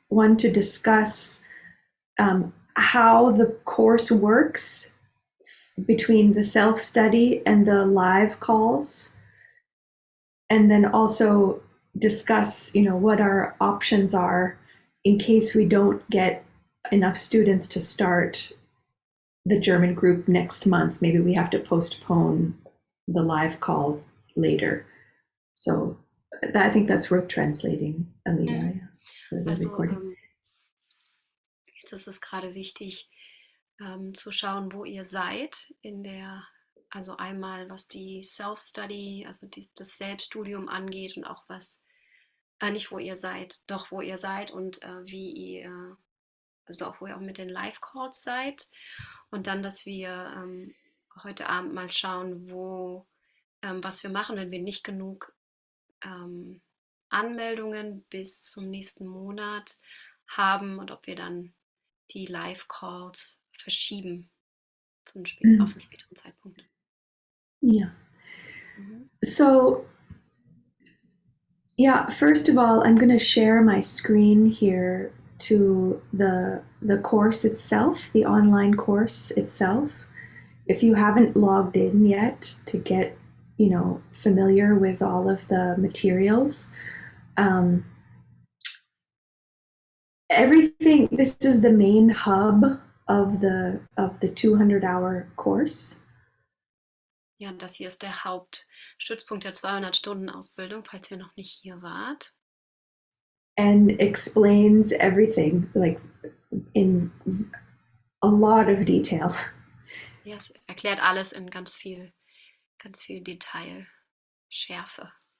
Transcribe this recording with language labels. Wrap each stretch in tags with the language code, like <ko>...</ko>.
<en>One, to discuss how the course works between the self-study and the live calls, and then also discuss, what our options are in case we don't get enough students to start the German group next month. Maybe we have to postpone the live call later. So I think that's worth translating, Aleah.</en> <de>Jetzt ist es gerade wichtig, zu schauen, wo ihr seid also einmal was die Self-Study, also das Selbststudium angeht, und auch nicht wo ihr seid, doch wo ihr seid und wie ihr, also auch wo ihr auch mit den Live-Calls seid, und dann, dass wir heute Abend mal schauen, was wir machen, wenn wir nicht genug Anmeldungen bis zum nächsten Monat haben, und ob wir dann die Live-Calls verschieben auf einen späteren Zeitpunkt.</de> <en>Yeah. So Yeah, first of all, I'm going to share my screen here to the course itself, the online course itself. If you haven't logged in yet to get, familiar with all of the materials, um, everything. This is the main hub of the 200-hour course.</en> <de>Ja, das hier ist der Hauptstützpunkt der 200-Stunden-Ausbildung, falls ihr noch nicht hier wart.</de> <en>And explains everything like in a lot of detail.</en> <de>Ja, es erklärt alles in ganz viel Detail, Schärfe.</de>